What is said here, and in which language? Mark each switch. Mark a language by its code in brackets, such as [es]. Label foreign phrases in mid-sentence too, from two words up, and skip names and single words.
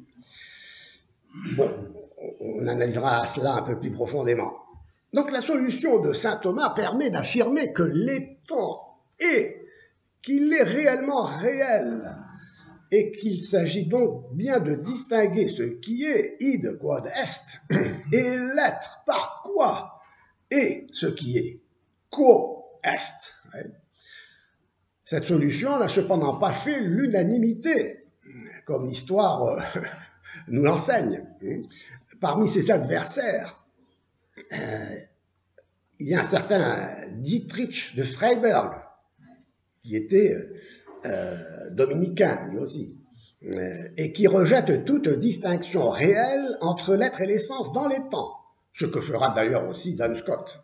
[fr] Bon, on analysera cela un peu plus profondément. Donc la solution de saint Thomas permet d'affirmer que l'étant est, qu'il est réellement réel, et qu'il s'agit donc bien de distinguer ce qui est, [la] id quod est, [fr] et l'être par quoi est ce qui est, [la] quo est. [fr] Cette solution n'a cependant pas fait l'unanimité, comme l'histoire nous l'enseigne. Parmi ses adversaires, il y a un certain Dietrich de Freiberg, qui était dominicain lui aussi, et qui rejette toute distinction réelle entre l'être et l'essence dans les temps, ce que fera d'ailleurs aussi Duns Scotus.